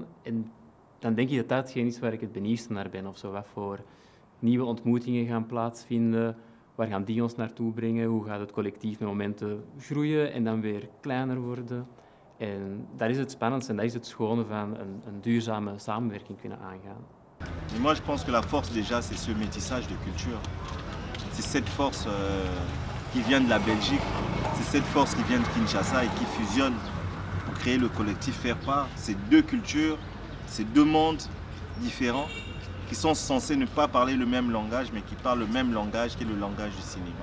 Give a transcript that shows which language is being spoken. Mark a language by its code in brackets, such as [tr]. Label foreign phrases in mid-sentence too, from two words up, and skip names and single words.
[nl] En dan denk ik dat dat hetgeen is waar ik het benieuwdste naar ben. Of zo, wat voor nieuwe ontmoetingen gaan plaatsvinden. Waar gaan die ons naartoe brengen? Hoe gaat het collectief met momenten groeien en dan weer kleiner worden? En dat is het spannendste en dat is het schone van een duurzame samenwerking kunnen aangaan. [fr] Et moi, je pense que la force déjà, c'est ce métissage de culture. C'est cette force qui vient de la Belgique, c'est cette force qui vient de Kinshasa et qui fusionne pour créer le collectif Faire Part. C'est deux cultures, c'est deux mondes différents qui sont censés ne pas parler le même langage, mais qui parlent le même langage qui est le langage du cinéma.